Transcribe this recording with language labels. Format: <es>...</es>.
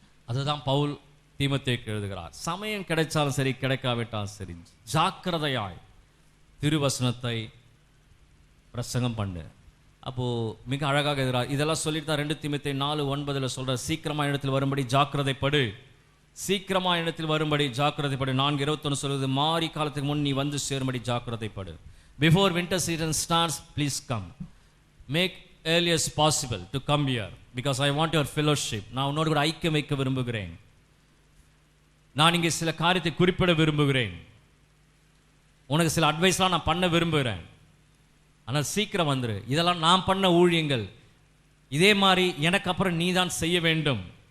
<ta>அதுதான் பவுல் தீமோத்தேயுக்கு எழுதுகிறார். சமயம் கிடைச்சாலும் சரி கிடைக்காவிட்டாலும் சரி ஜாக்கிரதையாய் திருவசனத்தை பிரசங்கம் பண்ணு. அப்போ மிக அழகாக எழுதுகிறார். இதெல்லாம் சொல்லிட்டு தான் 2 தீமோத்தேயு 4:9 சொல்ற, சீக்கிரமா இடத்தில் வரும்படி ஜாக்கிரதைப்படு, சீக்கிரமா இடத்தில் வரும்படி ஜாக்கிரதைப்படு. 4:21 சொல்வது, மாறி காலத்துக்கு முன் நீ வந்து சேரும்படி ஜாக்கிரதைப்படு.</ta> <en>Before winter season starts, please come. Make earliest possible to come here because I want your fellowship.</en> <ta>நான் உன்னோடு கூட ஐக்கியம் வைக்க விரும்புகிறேன். நான் இங்கே சில காரியத்தை குறிப்பிட விரும்புகிறேன். உனக்கு சில அட்வைஸ்லாம் நான் பண்ண விரும்புகிறேன். ஆனால் சீக்கிரம் வந்துரு. இதெல்லாம் நான் பண்ண ஊழியங்கள், இதே மாதிரி எனக்கு அப்புறம் நீ தான் செய்ய வேண்டும்.</ta>